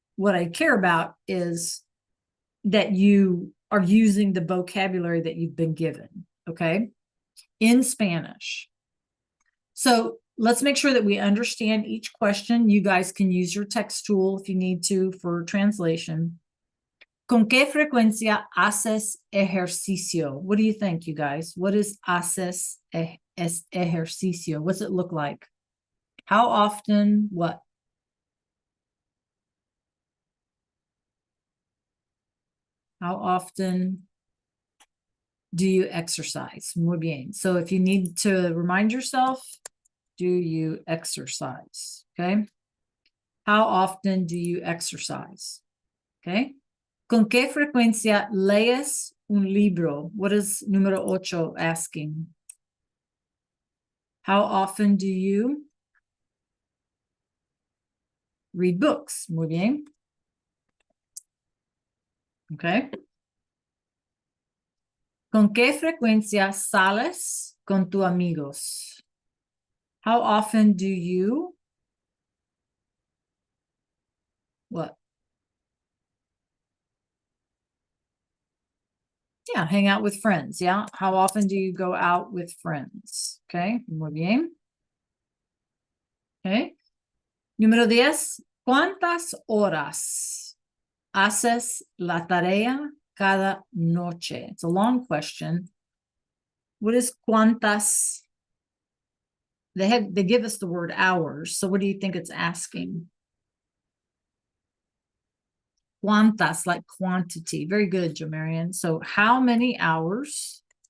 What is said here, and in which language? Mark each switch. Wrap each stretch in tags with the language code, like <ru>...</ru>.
<en>What I care about is that you are using the vocabulary that you've been given, okay, in Spanish. So let's make sure that we understand each question. You guys can use your text tool if you need to for translation.</en> <es>¿Con qué frecuencia haces ejercicio?</es> <en>What do you think, you guys? What is haces ejercicio? What's it look like? How often? What? How often do you exercise?</en> <es>Muy bien.</es> <en>So if you need to remind yourself, do you exercise? Okay. How often do you exercise? Okay.</en> <es>¿Con qué frecuencia lees un libro?</es> <en>What is número 8 asking? How often do you read books?</en> <es>Muy bien.</es> <en>Okay.</en> <es>¿Con qué frecuencia sales con tus amigos?</es> <en>How often do you what? Yeah, hang out with friends. Yeah. How often do you go out with friends? Okay.</en> <es>Muy bien.</es> <en>Okay. Número 10.</en> <es>¿Cuántas horas haces la tarea cada noche?</es> <en>It's a long question. What is cuántas? They give us the word hours. So what do you think it's asking? Cuántas, like quantity. Very good, Jomarian. So how many hours?</en>